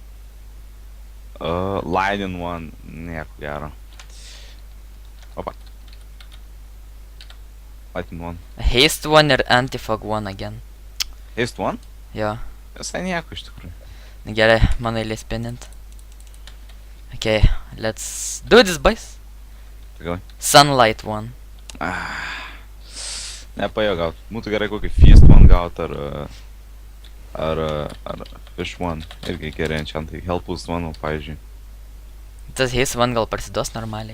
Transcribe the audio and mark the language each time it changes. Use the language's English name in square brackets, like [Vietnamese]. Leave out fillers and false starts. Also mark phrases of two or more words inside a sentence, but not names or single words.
[Lithuanian] Lightning 1, nieko gero. Opa. Lightning 1. Haste 1 ir Antifog 1 again. Haste 1? Jo. Visai nieko iš tikrųjų. Gerai, mano eilė spinint. [English] Okay, let's do this, boys. [Lithuanian] Gal. Sunlight 1. Nepaėjo gaut. Būtų gerai kokį Feast 1 gaut ar Fish 1. Irgi geri enchantai. Helpus 1, pavyzdžiui. Tas Haste 1 gal parsiduos normaliai.